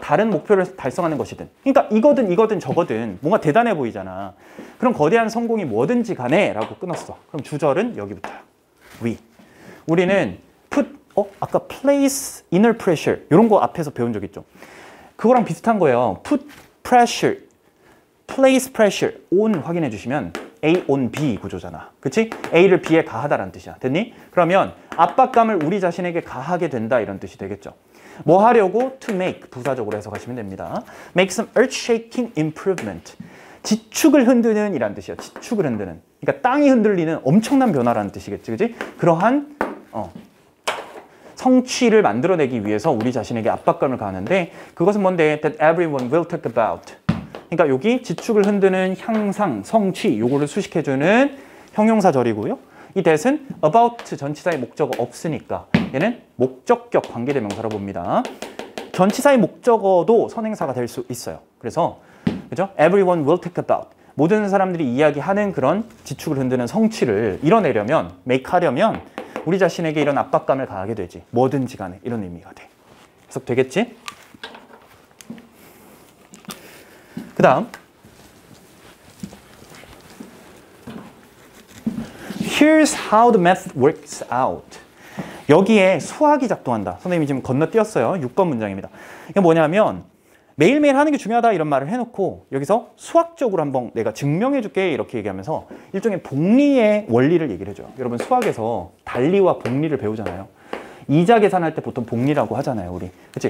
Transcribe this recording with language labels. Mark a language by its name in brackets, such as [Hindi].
[Korean] 다른 목표를 달성하는 것이든. 그러니까 이거든 저거든 뭔가 대단해 보이잖아. 그럼 거대한 성공이 뭐든지 간에 라고 끊었어. 그럼 주절은 여기부터야. we. 우리는 put, 아까 place, inner pressure 이런 거 앞에서 배운 적 있죠? 그거랑 비슷한 거예요. put pressure, place pressure, on 확인해 주시면 A on B 구조잖아. 그치? A를 B에 가하다라는 뜻이야. 됐니? 그러면 압박감을 우리 자신에게 가하게 된다 이런 뜻이 되겠죠. 뭐 하려고? [English] To make [Korean] 부사적으로 해석하시면 됩니다. [English] Make some earth-shaking improvement. [Korean] 지축을 흔드는 이란 뜻이야. 지축을 흔드는. 그러니까 땅이 흔들리는 엄청난 변화라는 뜻이겠지. 그치? 그러한 성취를 만들어내기 위해서 우리 자신에게 압박감을 가하는데 그것은 뭔데? [English] That everyone will talk about. [Korean] 그러니까 여기 지축을 흔드는 향상, 성취 요거를 수식해주는 형용사절이고요. 이 that은 about 전치사의 목적어 없으니까 얘는 목적격 관계대명사로 봅니다. 전치사의 목적어도 선행사가 될 수 있어요. 그래서 그죠? [English] Everyone will talk about. [Korean] 모든 사람들이 이야기하는 그런 지축을 흔드는 성취를 이뤄내려면, make 하려면 우리 자신에게 이런 압박감을 가하게 되지. 뭐든지 간에 이런 의미가 돼. 해석되겠지? 그 다음 [English] Here's how the math works out. [Korean] 여기에 수학이 작동한다. 선생님이 지금 건너뛰었어요. 6번 문장입니다. 이게 뭐냐면 매일매일 하는 게 중요하다 이런 말을 해놓고 여기서 수학적으로 한번 내가 증명해 줄게 이렇게 얘기하면서 일종의 복리의 원리를 얘기를 해줘요. 여러분 수학에서 단리와 복리를 배우잖아요. 이자 계산할 때 보통 복리라고 하잖아요. 우리. 그치?